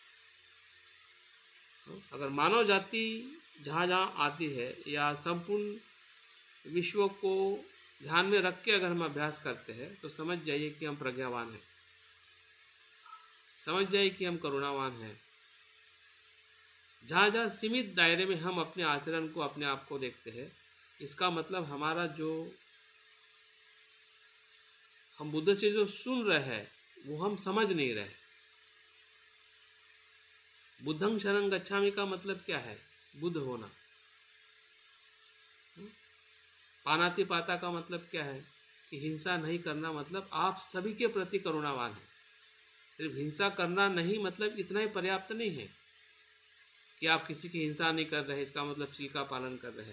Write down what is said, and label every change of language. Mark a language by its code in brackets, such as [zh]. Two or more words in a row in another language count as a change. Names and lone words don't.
[hi] अगर मानव जाति जहाँ जहाँ आती है, या संपूर्ण विश्व को ध्यान में रख के अगर हम अभ्यास करते हैं, तो समझ जाइए कि हम प्रज्ञावान हैं, समझ जाइए कि हम करुणावान हैं। जहाँ जहाँ सीमित दायरे में हम अपने आचरण को, अपने आप को देखते हैं, इसका मतलब हमारा जो हम बुद्ध से जो सुन रहे हैं वो हम समझ नहीं रहे। [pi] बुद्धं शरणं गच्छामि [hi] का मतलब क्या है? बुद्ध होना। [pi] पानाति पाता [hi] का मतलब क्या है? कि हिंसा नहीं करना, मतलब आप सभी के प्रति करुणावान हैं। सिर्फ हिंसा करना नहीं, मतलब इतना ही पर्याप्त नहीं है कि आप किसी की हिंसा नहीं कर रहे, इसका मतलब शील का पालन कर रहे हैं।